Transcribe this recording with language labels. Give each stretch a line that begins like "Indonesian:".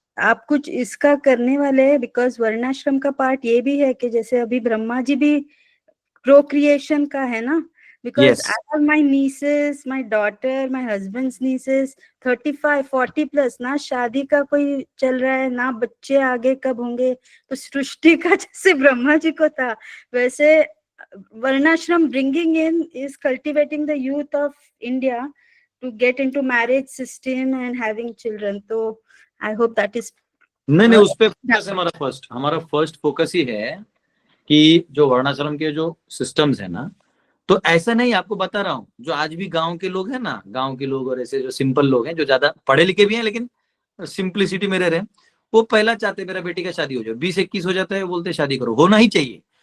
Hindi: आप कुछ इसका करने वाले हैं, बिकॉज वर्णाश्रम का पार्ट ये भी है कि जैसे अभी ब्रह्मा जी भी प्रोक्रिएशन का है ना, because
English: I have my nieces, my daughter, my husband's nieces,
Hindi: 35-40 plus ना, शादी का कोई चल रहा है ना, बच्चे आगे कब होंगे. तो सृष्टि का जैसे ब्रह्मा जी को था, वैसे वर्णाश्रम
English: bringing in is cultivating the youth of India to get into marriage system and having children.
Hindi: तो
English: I hope that is.
Hindi: नहीं, उस पे फोकस है हमारा फर्स्ट फोकस ही है कि जो वर्णाश्रम के जो सिस्टम्स है ना, तो ऐसा नहीं, आपको बता रहा हूँ, जो आज भी गांव के लोग हैं ना, गांव के लोग और ऐसे जो सिंपल लोग हैं, जो ज्यादा पढ़े लिखे भी हैं लेकिन सिंप्लिसिटी में रह रहे हैं, वो पहला चाहते मेरा बेटी का शादी हो जाए, 20-21 हो जाता है, बोलते शादी करो, होना ही चाहिए.